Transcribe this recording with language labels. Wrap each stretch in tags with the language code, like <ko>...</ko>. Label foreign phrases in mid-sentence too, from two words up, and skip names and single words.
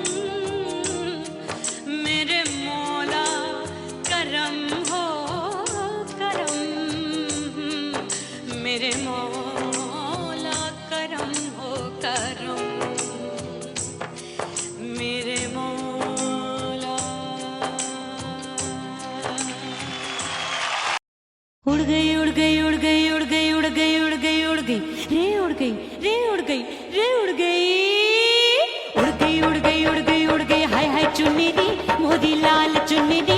<hi>मेरे मौला करम हो करम मेरे मौला करम हो करम मेरे मौला उड़ गई उड़ गई उड़ गई उड़ गई उड़ गई उड़ गई उड़ गई रे उड़ गई रे उड़ गई रे उड़ गई उड़ गई उड़ गई उड़ गई उड़ गई</hi> <pa>ਹਾਏ ਹਾਏ ਚੁੰਨੀ ਦੀ ਮੋਦੀ ਲਾਲ ਚੁੰਨੀ ਦੀ</pa>